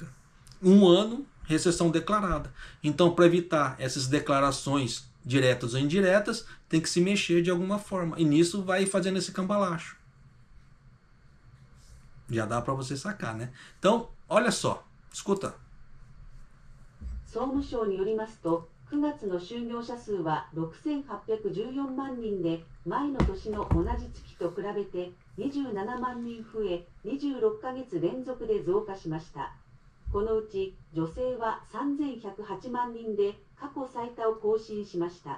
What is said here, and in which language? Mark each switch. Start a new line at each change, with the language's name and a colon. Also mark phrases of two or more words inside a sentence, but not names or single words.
Portuguese: 1 ano, recessão declarada. Então, para evitar essas declarações diretas ou indiretas, tem que se mexer de alguma forma. E nisso vai fazendo esse cambalacho. Já dá para você sacar, né? Então, olha só, escuta.
Japanese: 総務省によりますと、9月の就業者数は6814万人で、前の年の同じ月と比べて27万人増え、26ヶ月連続で増加しました。このうち女性は3108万人で過去最多を更新しました。